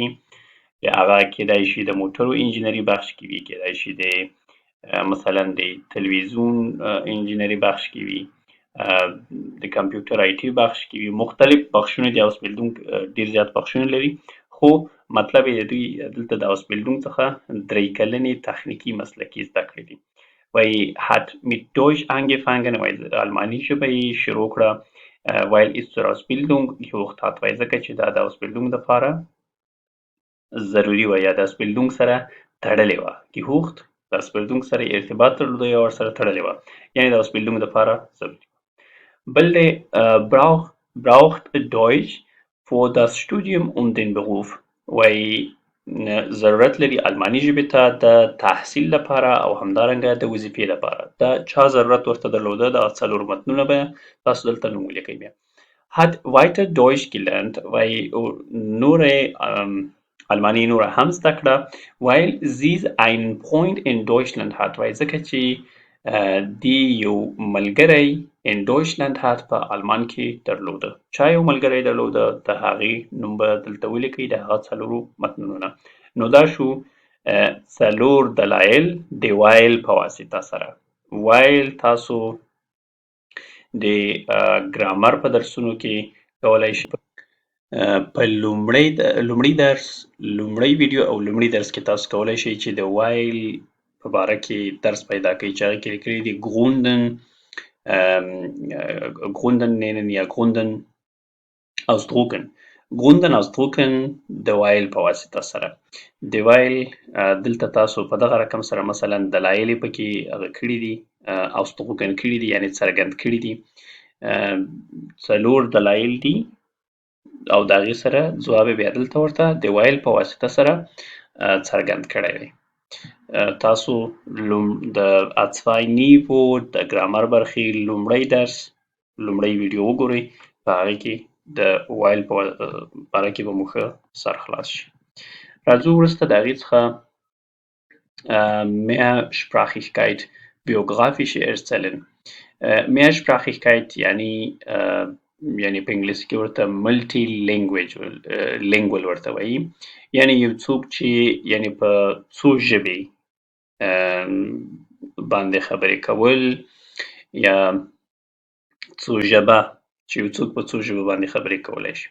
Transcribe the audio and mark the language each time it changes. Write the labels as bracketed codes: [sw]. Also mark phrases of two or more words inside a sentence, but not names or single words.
[ps] هغه کیدای شي د موټرو انجینري بخش کې وي، کیدای شي د مثلا د تلویزیون انجینري بخش کې وي د کمپیوټر آی ټي بخش کې وي، مختلف بخشونه دي. اوسپیلډونګ ډیر زیات بخشونه لري، خو مطلب یې د دوی دلته د اوسپیلډونګ څخه 3 کلنې تخنیکي مسلکي زده کړې دي. [de] وایي hat mit Deutsch angefangen، [ps] وایي الماني ژبه یې شروع کړه. [de] weil ist zur Ausbildung gesucht hat، [ps] وایي ځکه چې دا د اوسپیلډونګ دپاره ضروري وه یا د اوسپیلډونګ سره تړلې وه. gesucht د اوسپیلډونګ سره ارتباط درلوده یا ورسره تړلې وه، یعنې د اوسپیلډونګ دپاره ضروري. بل دی [de] braucht Deutsch für das Studium und den Beruf، [ps] وایي ضرورت لري الماني ژبې ته د تحصیل لپاره او همدارنګه د وظیفې لپاره. د چا ضرورت ورته درلوده؟ د 4 متنونه به تاسو دلته نوم ولیکئ. [de] بیا hat weiter Deutsch gelernt، [ps] وایي نورې الماني نوره هم زده کړه. weil sie einen Freund in Deutschland hat، وایي ځکه چې دی یو ملګری [de] in Deutschland hat [ps] په آلمان کې درلوده. چا یو ملګری درلوده؟ د هغې نوم به دلته ولیکئ، د هغه 4 متنونه. نو دا شو 4 دلایل د وایل په واسطه سره. وایل تاسو د ګرامر په درسونو کې کولای شئ. په لومړی ویډیو او لومړي درس کې تاسو کولای شئ چې د وایل په باره کې درس پیدا کړئ چې هغې کې لیکلي دي [de] Gründen nennen [ps] یا [de] Gründen ausdrucken. Gründen ausdrucken [ps] د وایل په واسطه سره. د وایل دلته تاسو په دغه رقم سره مثلا دلایل یې پکې هغه کړي دي، ausdrucken کړي دي، یعنې څرګند کړي دي. 4 دلایل دي او د هغې سره ځواب یې بیا دلته ورته د وایل په واسطه سره څرګند کړی دی. تاسو د A2 نیوو د ګرامر برخې لومړی درس لومړی ویډیو وګورئ، په هغې کې د وایل په باره کې به مو ښه سر خلاص شي. راځو وروسته د هغې څخه [de] Mehrsprachigkeit biografische erzählen. [ps] Mehrsprachigkeit یعنی په انګلیسي کې ورته [en] multi lingual [ps] ورته وایي، یعنې یو څوک چې یعنې په څو ژبې باندې خبرې کول یا څو ژبه چې یو څوک په څو ژبو باندې خبرې کولی شي.